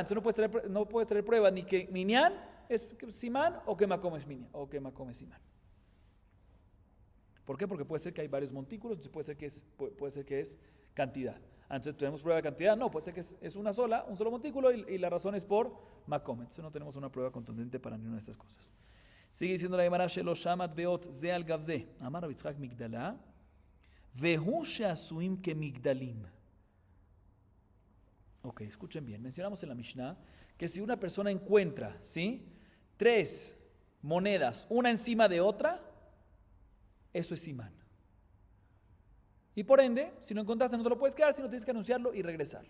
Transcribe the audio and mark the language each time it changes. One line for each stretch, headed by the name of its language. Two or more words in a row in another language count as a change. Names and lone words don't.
Spanish: Entonces no puedes tener prueba ni que minyan es simán o que makom es minyan o que makom es simán. ¿Por qué? Porque puede ser que hay varios montículos, entonces puede ser que es cantidad. Entonces tenemos prueba de cantidad, no, puede ser que es un solo montículo y la razón es por makom. Entonces no tenemos una prueba contundente para ninguna de estas cosas. Sigue diciendo la Gemara,
Hebrew: שלש מטבעות זה על גב זה אמר רבי יצחק מגדלאה והוא שעשויין כמגדלים.
Spanish: Ok, escuchen bien, mencionamos en la Mishnah que si una persona encuentra, ¿sí?, 3 monedas, una encima de otra, eso es simán. Y por ende, si no encontraste no te lo puedes quedar, sino tienes que anunciarlo y regresarlo.